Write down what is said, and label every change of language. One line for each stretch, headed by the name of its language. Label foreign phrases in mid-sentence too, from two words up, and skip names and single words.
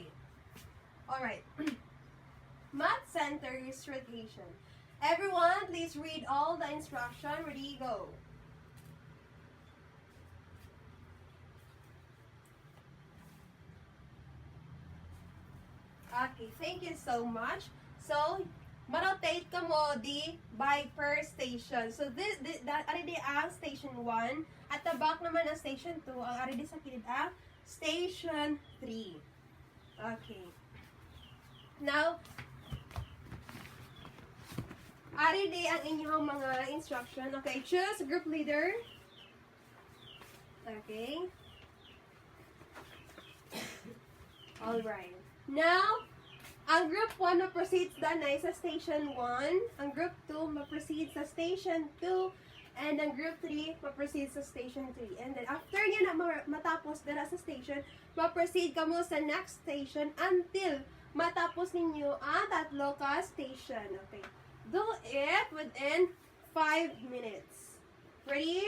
English: Alright. Math Center's rotation. Everyone, please read all the instruction. Ready, go. Okay, thank you so much. So,
Hiligaynon: ma-rotate ka mo di by per station. So, that ari di ang station 1.
English: At the back naman ang station 2.
Hiligaynon: Ang ari di sa kilid ang station 3.
English: Okay.
Hiligaynon: Now, ari di ang inyong mga instruction.
English: Okay, choose group leader. Okay. Alright. Now,
Hiligaynon: ang group 1 ma-proceed danay sa station 1. Ang group 2 ma-proceed sa station 2. And ang group 3 ma-proceed sa station 3.
English: And then,
Hiligaynon: after nyo na matapos dara sa station, ma-proceed ka mo sa
English: next station
Hiligaynon: until matapos ninyo ang tatlo ka station.
English: Okay. Do it within 5 minutes. Ready?